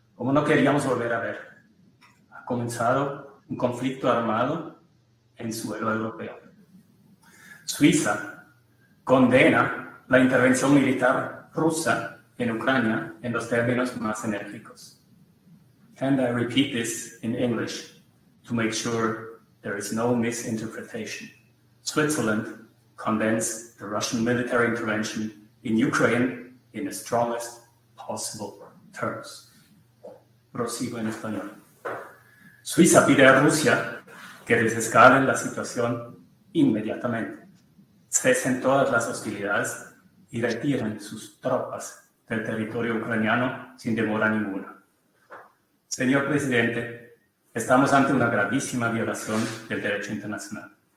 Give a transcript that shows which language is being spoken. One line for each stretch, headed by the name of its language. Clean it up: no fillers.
Spanish: como no queríamos volver a ver. Ha comenzado un conflicto armado en suelo europeo. Suiza condena la intervención militar rusa en Ucrania en los términos más enérgicos.
English: And I repeat this in English to make sure there is no misinterpretation. Switzerland condemns the Russian military intervention in Ukraine in the strongest possible terms.
Spanish: Prosigo en español. Suiza pide a Rusia que desescale la situación inmediatamente, cesen todas las hostilidades y retiren sus tropas del territorio ucraniano sin demora ninguna. Señor presidente, estamos ante una gravísima violación del derecho internacional.